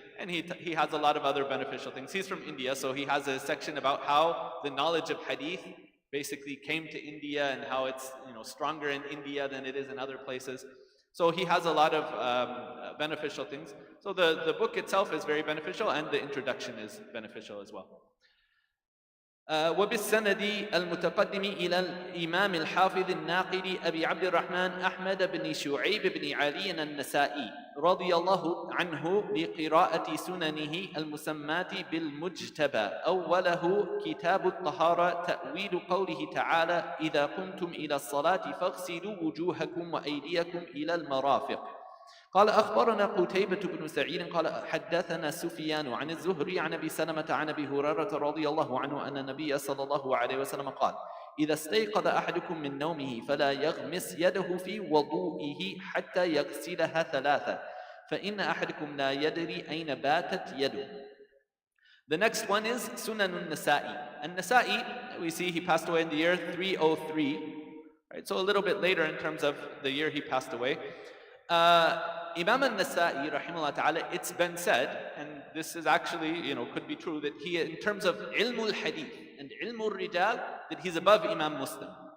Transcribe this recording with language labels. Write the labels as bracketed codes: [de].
[en] And he has a lot of other beneficial things. He's from India, so he has a section about how the knowledge of hadith basically came to India and how it's stronger in India than it is in other places. So he has a lot of beneficial things. So the book itself is very beneficial, and the introduction is beneficial as well. [ar] وبالسند المتقدم إلى الإمام الحافظ الناقد أبي عبد الرحمن أحمد بن شعيب بن علي النسائي رضي الله عنه بقراءة سننه المسماة بالمجتبى أوله كتاب الطهارة تأويل قوله تعالى إذا قمتم إلى الصلاة فاغسلوا وجوهكم وأيديكم إلى المرافق. قال أخبرنا قتيبة بن سعيد قال حدثنا سفيان عن الزهري عن أبي سلمة عن أبي هريرة رضي الله عنه أن النبي صلى الله عليه وسلم قال إذا استيقظ أحدكم من نومه فلا يغمس يده في وضوئه حتى يغسلها ثلاثة فإن أحدكم لا يدري أين باتت يده. [en] The next one is Sunan al-Nasa'i. Al-Nasa'i, we see he passed away in the year 303, right? So a little bit later in terms of the year he passed away. Imam al-Nasa'i, rahimahullah ta'ala, it's been said, and this is actually, could be true, that he, in terms of ilmul hadith and ilmul rijal, that he's above Imam Muslim.